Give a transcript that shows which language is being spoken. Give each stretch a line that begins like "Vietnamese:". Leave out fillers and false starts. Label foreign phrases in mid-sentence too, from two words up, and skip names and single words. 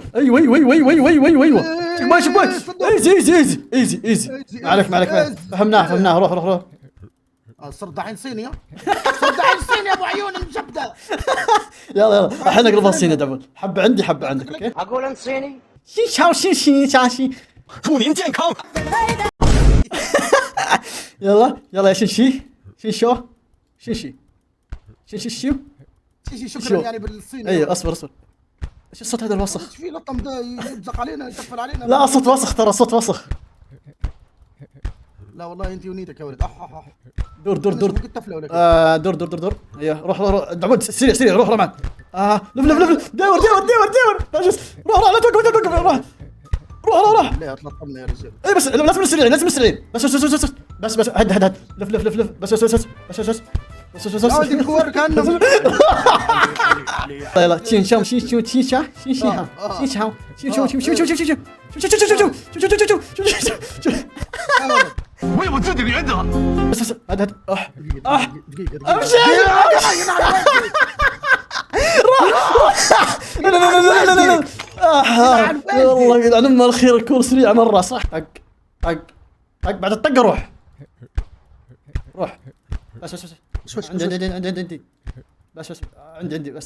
Arabic: ايوه شوف ايزي معلك فهمناها. روح صرت دحين صيني يا ابو عيون المجبده. يلا الحين اقلبها صيني دبول. حبه عندي حبه عندك. اوكي اقول انت صيني. شي
Chinese: 祝您健康。
Arabic: يلا يا شنشي شكرا يعني بالصيني. ايوه اصبر ايش الصوت هذا الوسخ؟ ايش في لطم ده يلزق علينا يقفل علينا. لا صوت وسخ ترى صوت وسخ. لا والله انت ونيتك يا ولد. دور ممكن تفله ولا دور. ايوه روح دعود سريع روح معك. لف دور روح لا توقف روح. لا تلطمنا يا رجال. اي بس لازم نسرعين. بس هد لف بس لا ودي بكور كانه. يلا شين شاو
Chinese: 我有我自己的原则。
Arabic: بس هد دقيقة امشي. لا والله يلعن ام الخير. الكور سريع مرة صح. طق بعد الطقة روح بس عندي بس عندي بس.